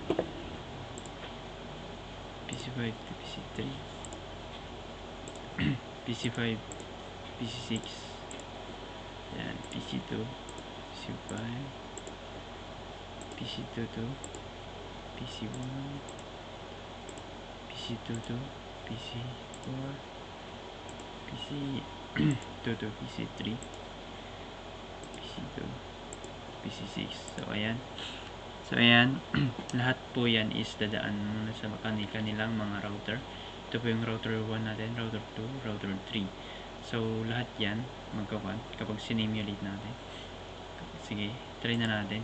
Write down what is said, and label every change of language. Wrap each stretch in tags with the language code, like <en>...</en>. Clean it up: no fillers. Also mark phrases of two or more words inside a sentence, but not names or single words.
<en>PC5 to PC3, PC5, PC6, and PC2, PC5, PC2 to PC1, PC2 to PC4, PC2 to PC3, PC2, PC6.</en> <tl>So ayan lahat po yan is dadaan muna sa kanilang mga router. Ito po yung router 1 natin, router 2, router 3. So lahat yan magkawan kapag sinimulate natin. Sige, try na natin.</tl>